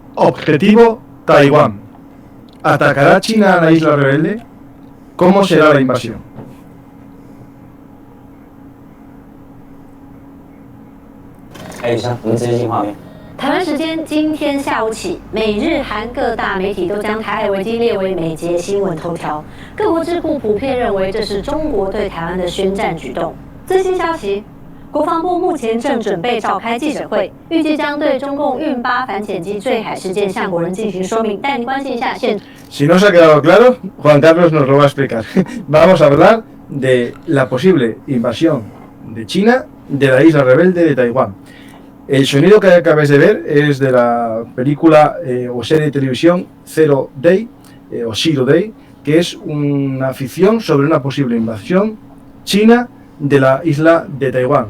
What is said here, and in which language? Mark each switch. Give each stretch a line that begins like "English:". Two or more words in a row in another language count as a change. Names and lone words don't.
Spanish: Objetivo: Taiwán. ¿Atacará China a la isla rebelde? ¿Cómo será la invasión?
Chinese: 医生，我们直接进画面。台湾时间今天下午起，美日韩各大媒体都将台海危机列为每节新闻头条。各国智库普遍认为这是中国对台湾的宣战举动。最新消息，国防部目前正准备召开记者会，预计将对中共运8反潜机坠海事件向国人进行说明。带您关心一下现。
Spanish: Si no os ha quedado claro, Juan Carlos nos lo va a explicar. Vamos a hablar de la posible invasión de China de la isla rebelde de Taiwán. El sonido que acabáis de ver es de la película o serie de televisión Zero Day, o Zero Day, que es una ficción sobre una posible invasión china de la isla de Taiwán.